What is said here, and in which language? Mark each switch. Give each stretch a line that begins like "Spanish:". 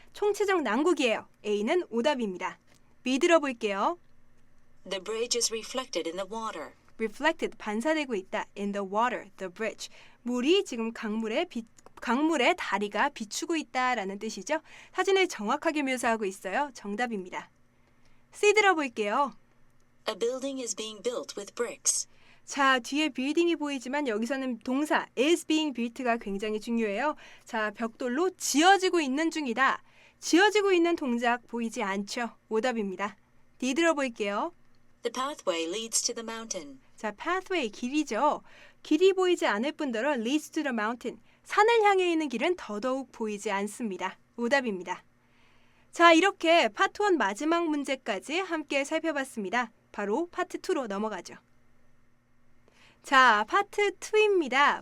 Korean: 총체적 난국이에요. A는 오답입니다. B 들어볼게요.
English: The bridge is reflected in the water.
Korean: reflected, 반사되고 있다.
English: in the water, the bridge.
Korean: 물이 지금 강물에 다리가 비추고 있다라는 뜻이죠. 사진을 정확하게 묘사하고 있어요. 정답입니다. C 들어볼게요.
English: A building is being built with bricks.
Korean: 자, 뒤에 빌딩이 보이지만 여기서는 동사
English: is being built
Korean: 가 굉장히 중요해요. 자, 벽돌로 지어지고 있는 중이다. 지어지고 있는 동작 보이지 않죠. 오답입니다. D 들어볼게요.
English: The pathway leads to the mountain.
Korean: 자, pathway, 길이죠. 길이 보이지 않을 뿐더러
English: leads to the mountain.
Korean: 산을 향해 있는 길은 더더욱 보이지 않습니다. 오답입니다. 자, 이렇게 파트 1 마지막 문제까지 함께 살펴봤습니다. 바로 파트 2로 넘어가죠. 자, 파트 2입니다.